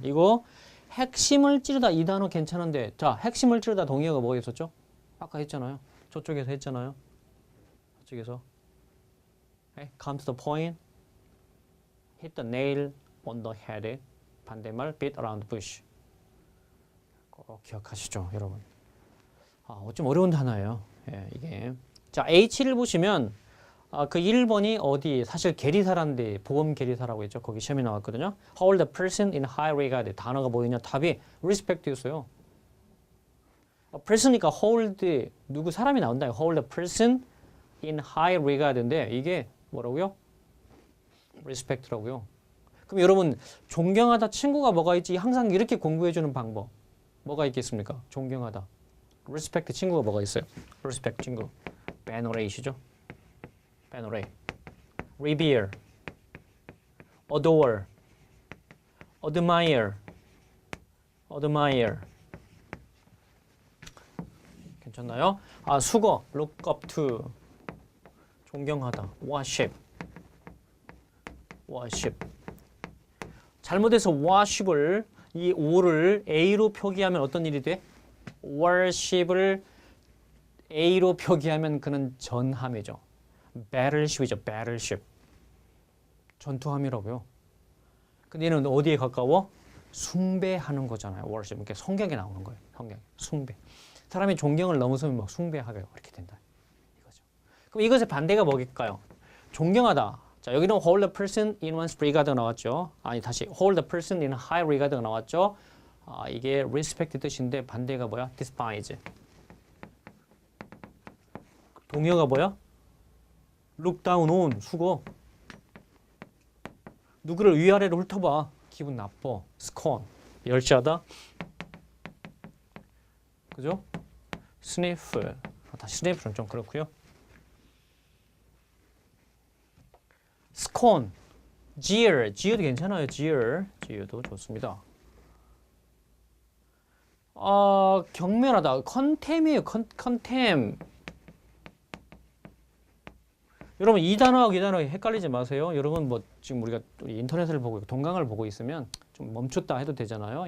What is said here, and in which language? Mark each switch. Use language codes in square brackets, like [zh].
[ko] 이거 핵심을 찌르다 이 단어 괜찮은데 자 핵심을 찌르다 동의어가 뭐가 있었죠? 아까 했잖아요. 저쪽에서 했잖아요. 저쪽에서 okay? [en] come to the point, hit the nail on the head. 반대말 beat around the bush. [ko] 꼭 기억하시죠, 여러분. 좀 어려운 단어예요. 예, 이게. 자, H를 보시면 그 1번이 어디 사실 계리사란데 보험 계리사라고 했죠. 거기 시험이 나왔거든요. [en] Hold the person in high regard. [ko] 단어가 뭐였냐? 답이 respect였어요. person이니까 hold 누구 사람이 나온다. [en] Hold the person in high regard [ko] 인데 이게 뭐라고요? respect라고요. 그럼 여러분 존경하다 친구가 뭐가 있지? 항상 이렇게 공부해주는 방법 뭐가 있겠습니까? 존경하다. respect 친구가 뭐가 있어요? respect 친구. venerate이죠. [en] venerate. revere. adore. admire. admire. [ko] 괜찮나요? 수거. [en] look up to. 존경하다. worship. worship. [ko] 잘못해서 worship을 이 O를 A로 표기하면 어떤 일이 돼? worship을 A로 표기하면 그는 전함이죠. battleship이죠. battleship. 전투함이라고요. 근데 얘는 어디에 가까워? 숭배하는 거잖아요. worship. 이렇게 성경에 나오는 거예요. 성경. 숭배. 사람이 존경을 넘어서면 막 숭배하게 이렇게 된다. 이거죠. 그럼 이것의 반대가 뭐일까요? 존경하다. 자, 여기는 [en] hold the person in one's regard [ko] 가 나왔죠. 아니, 다시 [en] hold the person in high regard [ko] 가 나왔죠. 이게 respect 뜻인데 반대가 뭐야? [en] despise. [ko] 동의어가 뭐야? [en] look down on, [ko] 수고. 누구를 위아래로 훑어봐. 기분 나빠. scorn, 멸시하다. 그죠? sniff. 다시 sniff는 좀 그렇고요. [en] scorn, jeer, jeer [ko] 도 괜찮아요. jeer도 좋습니다. 경멸하다, contempt이에요. [en] contempt. [ko] 여러분 이 단어하고 이 단어 헷갈리지 마세요. 여러분 뭐 지금 우리가 인터넷을 보고 동강을 보고 있으면 좀 멈췄다 해도 되잖아요.